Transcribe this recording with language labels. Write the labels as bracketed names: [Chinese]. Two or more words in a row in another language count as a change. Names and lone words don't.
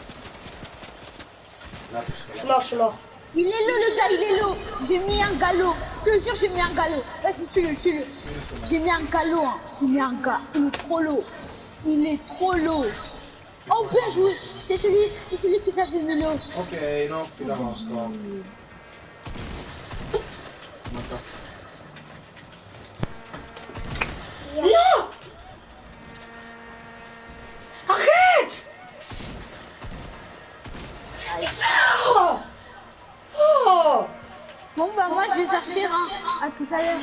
[French] mort, je suis mort. Il est là le gars, il est là. J'ai mis un galop. Je te jure, j'ai mis un galop. Vas-y, tue-le. J'ai mis un galop. Hein. J'ai mis un gars. Il est trop lourd. Il est trop lourd. Oh, bien joué. C'est celui qui fait mis l'eau. [Finnish] Okei, no pitää hauskaa. Mutta [French] Non! Arrête! Sors! Oh! Bon, bah, moi, je vais sortir. Hein. À tout à l'heure.